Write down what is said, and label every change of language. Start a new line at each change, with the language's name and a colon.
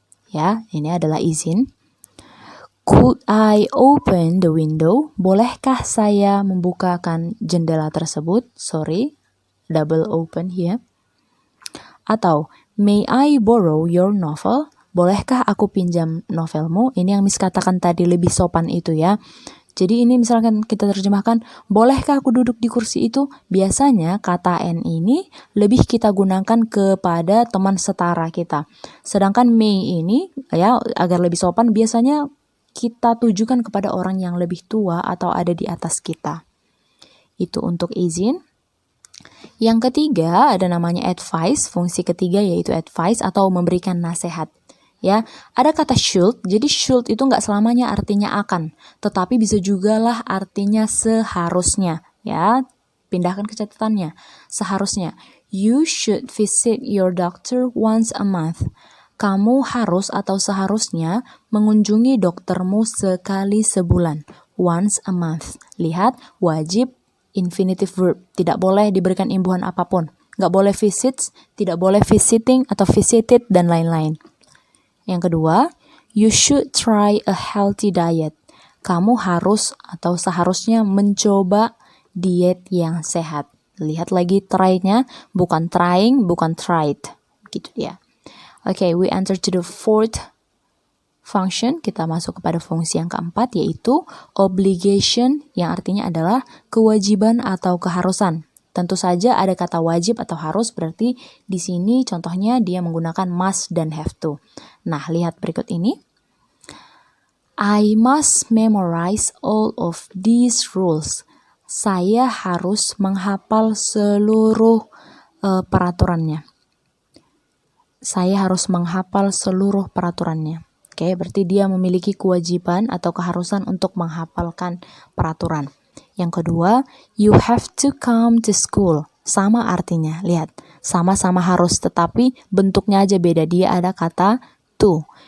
Indonesian: Ya, ini adalah izin.
English: Could I open the window?
Indonesian: Bolehkah saya membukakan jendela tersebut?
English: Sorry, double open here. Atau, may I borrow your novel?
Indonesian: Bolehkah aku pinjam novelmu? Ini yang Miss katakan tadi lebih sopan itu, ya. Jadi ini misalkan kita terjemahkan, bolehkah aku duduk di kursi itu? Biasanya kata N ini lebih kita gunakan kepada teman setara kita. Sedangkan may ini, ya, agar lebih sopan, biasanya kita tujukan kepada orang yang lebih tua atau ada di atas kita. Itu untuk izin. Yang ketiga ada namanya advice. Fungsi ketiga yaitu advice atau memberikan nasihat. Ya, ada kata should. Jadi should itu nggak selamanya artinya akan, tetapi bisa juga lah artinya seharusnya. Ya, pindahkan ke catatannya. Seharusnya.
English: You should visit your doctor once a month.
Indonesian: Kamu harus atau seharusnya mengunjungi doktermu sekali sebulan.
English: Once a month.
Indonesian: Lihat, wajib
English: infinitive verb.
Indonesian: Tidak boleh diberikan imbuhan apapun. Nggak boleh visits, tidak boleh visiting atau visited, dan lain-lain. Yang kedua,
English: you should try a healthy diet.
Indonesian: Kamu harus atau seharusnya mencoba diet yang sehat. Lihat lagi try-nya, bukan trying, bukan tried. Gitu dia.
English: Okay, we enter to the fourth function.
Indonesian: Kita masuk kepada fungsi yang keempat, yaitu obligation, yang artinya adalah kewajiban atau keharusan. Tentu saja ada kata wajib atau harus, berarti di sini contohnya dia menggunakan must dan have to. Nah, lihat berikut ini.
English: I must memorize all of these rules.
Indonesian: Saya harus menghafal seluruh peraturannya. Saya harus menghafal seluruh peraturannya. Oke, berarti dia memiliki kewajiban atau keharusan untuk menghafalkan peraturan. Yang kedua,
English: you have to come to school.
Indonesian: Sama artinya, lihat. Sama-sama harus, tetapi bentuknya aja beda. Dia ada kata to.